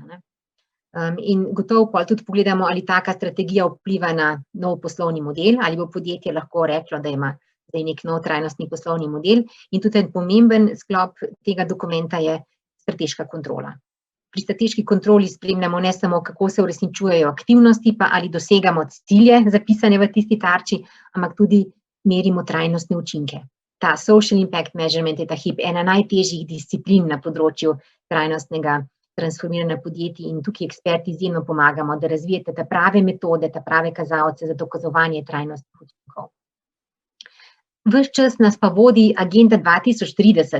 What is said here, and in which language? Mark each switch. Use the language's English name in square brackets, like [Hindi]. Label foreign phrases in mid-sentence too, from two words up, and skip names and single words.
[Slovenian] In gotovo pol tudi pogledamo, ali taka strategija vpliva na nov poslovni model, ali bo podjetje lahko reklo, da ima zdaj nek nov trajnostni poslovni model, in tudi en pomemben sklop tega dokumenta je strateška kontrola. Pri strateški kontroli spremljamo ne samo, kako se uresničujejo aktivnosti, pa ali dosegamo cilje zapisane v tisti tarči, ampak tudi merimo trajnostne učinke. Ta [English] social impact measurement [Slovenian] je ta hip ena najtežjih disciplin na področju trajnostnega transformiranja podjetij in tukaj eksperti izjemno pomagamo, da razvijete te prave metode, te prave kazalce za dokazovanje trajnostnih učinkov. Ves čas nas pa vodi agenda 2030.